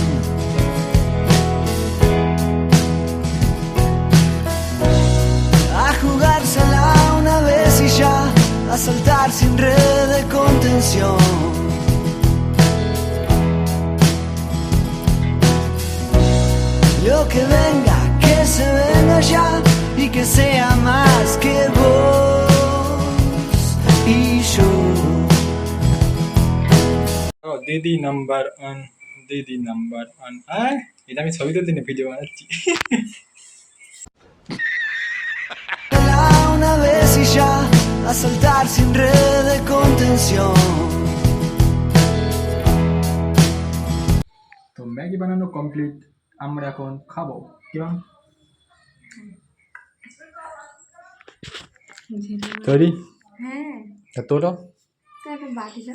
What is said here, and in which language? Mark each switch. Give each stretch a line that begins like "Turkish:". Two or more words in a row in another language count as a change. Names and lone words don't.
Spanish: A jugársela una vez y ya, a saltar sin red de contención. Lo que venga, que se venga ya y que sea más que vos y yo.
Bangla: দিদি নাম্বার ওয়ান, দিদি নাম্বার ওয়ান। আর এটা আমি ছবি তুলতে না ভিডিও বানাচ্ছি।
Spanish: Una vez y ya, a saltar sin red de contención.
Bangla: তো ম্যাগি বানানো কমপ্লিট, আমরা এখন খাবো। কেমন তৈরি? হ্যাঁ তোলো তাহলে বাটিটা